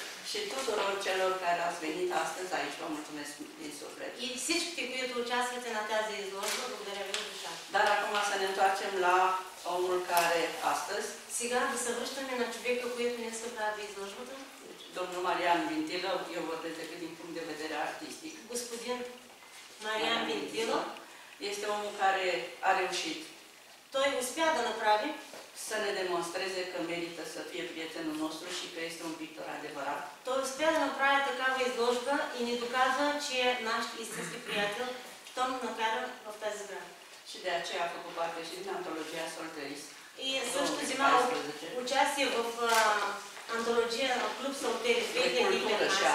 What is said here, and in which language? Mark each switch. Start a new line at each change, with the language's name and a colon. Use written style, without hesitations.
Romanian: Și tuturor celor care ați venit astăzi aici, vă mulțumesc din suflet.
Bulgarian: И всичките, които участвате на тази изложба, благодаря ви от душа.
Romanian: Dar acum să ne întoarcem la omul care astăzi,
Bulgarian: Сега да се връщаме на човека, който днес прави изложбата.
Romanian: domnul Marian Vintilă, eu vorbesc decât din punct de vedere artistic.
Bulgarian: Господин Мариан Винтилов,
Romanian: este omul care a reușit
Bulgarian: той успя да направи,
Romanian: să ne demonstreze că merită să fie prietenul nostru și că este un pictor adevărat.
Bulgarian: той успя да направи такава изложба и ни доказва, че е наш истински приятел, щом накара в тази сграда.
Romanian: Și de aceea a făcut parte și din antologia Solteris.
Bulgarian: И също взима участие в антология Клуб Солтери 2015.